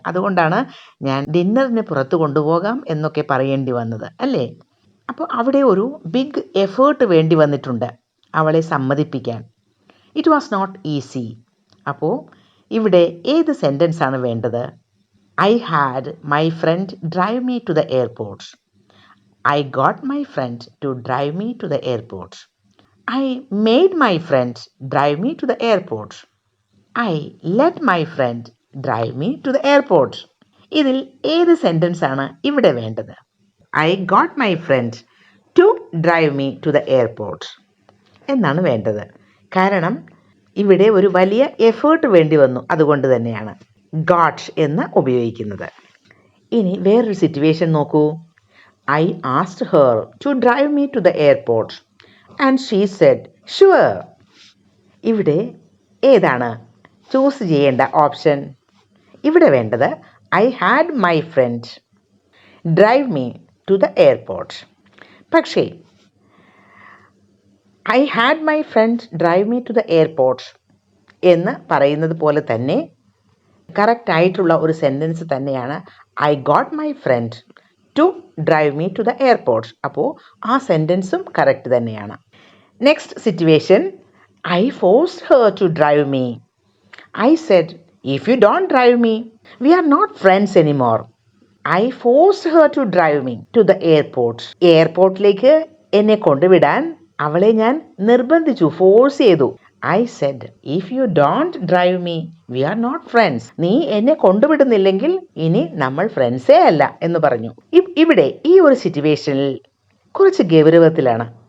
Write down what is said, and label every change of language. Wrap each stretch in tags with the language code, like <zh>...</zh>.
<ml>അതുകൊണ്ടാണ് ഞാൻ ഡിന്നറിന് പുറത്ത് കൊണ്ടുപോകാം എന്നൊക്കെ പറയേണ്ടി വന്നത്, അല്ലേ? അപ്പോൾ അവിടെ ഒരു ബിഗ് എഫേർട്ട് വേണ്ടി വന്നിട്ടുണ്ട് അവളെ സമ്മതിപ്പിക്കാൻ.</ml> <en>It was not easy.</en> <ml>അപ്പോൾ ഇവിടെ ഏത് സെൻറ്റൻസ് ആണ് വേണ്ടത്?</ml> <en>I had my friend drive me to the airport. I got my friend to drive me to the airport. I made my friend drive me to the airport. I let my friend drive me to the airport.</en> <ml>ഇതിൽ ഏത് sentence ആണ് ഇവിടെ വേണ്ടത്?</ml> <en>I got my friend to drive me to the airport</en> <ml>എന്നാണ് വേണ്ടത്. കാരണം ഇവിടെ ഒരു വലിയ എഫേർട്ട് വേണ്ടി വന്നു. അതുകൊണ്ട് തന്നെയാണ് got എന്ന് ഉപയോഗിക്കുന്നത്. ഇനി വേറൊരു സിറ്റുവേഷൻ നോക്കൂ.</ml> <en>I asked her to drive me to the airport and she said, sure.</en> <ml>ഇവിടെ ഏതാണ് ചൂസ് ചെയ്യേണ്ട ഓപ്ഷൻ? ഇവിടെ വേണ്ടത്</ml> <en>I had my friend drive me to the airport.</en> <ml>പക്ഷേ</ml> <en>I had my friend drive me to the airport</en> <ml>എന്ന് പറയുന്നത് പോലെ തന്നെ കറക്റ്റ് ആയിട്ടുള്ള ഒരു സെൻറ്റൻസ് തന്നെയാണ്</ml> <en>I got my friend to drive me to the airport.</en> <ml>അപ്പോൾ ആ സെൻറ്റൻസും കറക്റ്റ് തന്നെയാണ്.</ml> <en>Next situation, I forced her to drive me. I said, if you don't drive me, we are not friends anymore. I forced her to drive me to the airport.</en> <ml>എയർപോർട്ടിലേക്ക് എന്നെ കൊണ്ടുവിടാൻ അവളെ ഞാൻ നിർബന്ധിച്ചു, force ചെയ്തു.</ml> <en>I said, if you don't drive me, we are not friends.</en> <ml>നീ എന്നെ കൊണ്ടുവിടുന്നില്ലെങ്കിൽ ഇനി നമ്മൾ ഫ്രണ്ട്സേ അല്ല എന്ന് പറഞ്ഞു. ഇവിടെ ഈ ഒരു സിറ്റുവേഷനിൽ കുറച്ച് ഗൗരവത്തിലാണ്.</ml>